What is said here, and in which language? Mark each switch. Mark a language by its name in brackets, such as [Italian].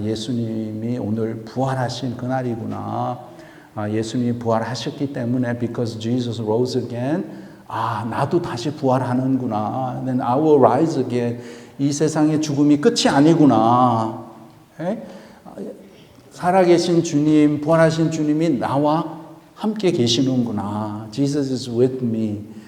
[Korean] 예수님이 오늘 부활하신 그날이구나. 예수님이 부활하셨기 때문에 [English] because Jesus rose again. [Korean] 나도 다시 부활하는구나. [English] Then I will rise again. [Korean] 이 세상의 죽음이 끝이 아니구나. 살아계신 주님, 부활하신 주님이 나와 함께 계시는구나. [English] Jesus is with me.